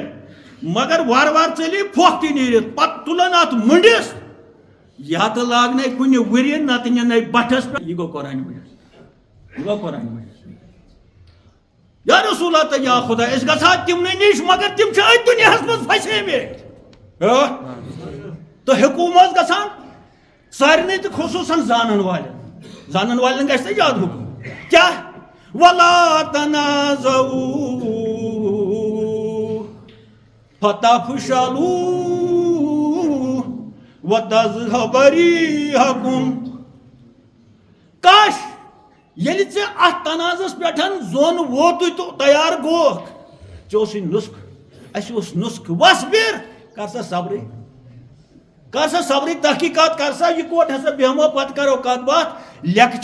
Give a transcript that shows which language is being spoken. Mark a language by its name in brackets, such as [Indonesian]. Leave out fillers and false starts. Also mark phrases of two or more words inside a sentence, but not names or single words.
[Kashmiri] مگر وار وار ژٔلی پھۄکھ تہِ نیٖرِتھ پتہٕ تُلن اتھ مٔنڈِس یا تہٕ لاگنے کُنہِ ؤرۍ نتہٕ نِنے بٹھس پٮ۪ٹھ یہ گوٚو قرآن مجید یہ گوٚو قرآن مجید [Arabic] یا رسول اللہ [Kashmiri] تہٕ یا خدا أسۍ گژھو تِمنٕے نِش مگر تِم چھِ أتھۍ دُنیاہس منٛز پھسیمٕتۍ تو حکومت گژھان سارنٕے تہٕ خصوٗصن زانن والٮ۪ن گژھِ نہ زیادٕ حکم کیا [Arabic] ولا تنازعوا فتفشلوا وتذهب ريحكم [Kashmiri] کاش ییٚلہِ ژےٚ اتھ تنازعس پٮ۪ٹھ زوٚن ووتُے تہٕ تیار گوکھ ژےٚ اوسُے نُسخہٕ اَسہِ اوس نُسخہٕ وصبر کر سا صبرٕچ تحقیقات کر سا یِکوٹ ہسا بیہمو پتہٕ کرو کتھ باتھ لیکھٕ